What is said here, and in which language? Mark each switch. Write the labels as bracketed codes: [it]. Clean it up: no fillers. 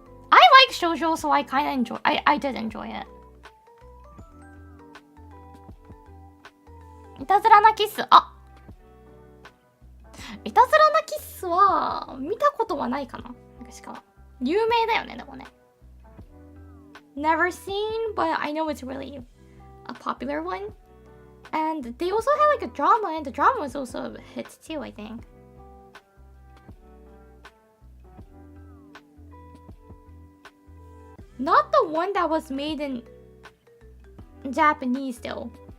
[ja] I like shoujo, so I kind of enjoy. I did enjoy it. いたずらなキス、あ、いたずらなキスは見たことはないかな。確か有名だよね、でもね。 [en] Never seen, but I know it's really a popular one. And they also had like a drama, and the drama was also a hit too, I think. Not the one that was made in Japanese though.